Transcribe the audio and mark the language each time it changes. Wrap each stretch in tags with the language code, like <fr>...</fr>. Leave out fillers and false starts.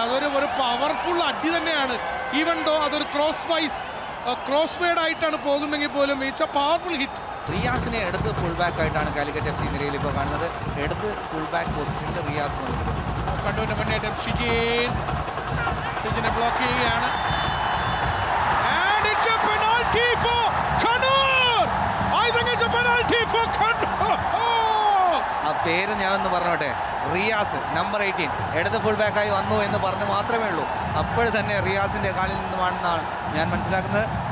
<ml>അതൊരു പവർഫുൾ അടി തന്നെയാണ്.</ml> <en>even though</en> <ml>അതൊരു ക്രോസ് വേഡ് ആയിട്ടാണ് പോകുന്നെങ്കിൽ പോലും</ml> <en>It's a powerful hit.</en> <ml>റിയാസിനെ എടുത്ത് ഫുൾ ബാക്ക് ആയിട്ടാണ് കാലിക്കറ്റ് FC നിലയിൽ ഇപ്പോൾ കാണുന്നത്. എടുത്ത് ഫുൾ ബാക്ക് പൊസിഷനിൽ റിയാസ് വന്നിട്ടുണ്ട്. കണ്ണൂരിന്റെ മുന്നേറ്റം ഷിജിനെ ബ്ലോക്ക് ചെയ്യുകയാണ്.</ml> <en>And it's a penalty for Kannur. I think it's a penalty for Kannur.</en> <ml>ആ പേര് ഞാൻ ഒന്ന് പറഞ്ഞോട്ടെ, റിയാസ് നമ്പർ 18 ഇടത് ഫുൾ ബാക്കായി വന്നു എന്ന് പറഞ്ഞ് മാത്രമേ ഉള്ളൂ. അപ്പോൾ തന്നെ റിയാസിന്റെ കാലിൽ നിന്നുമാണെന്നാണ് ഞാൻ മനസ്സിലാക്കുന്നത്.</ml>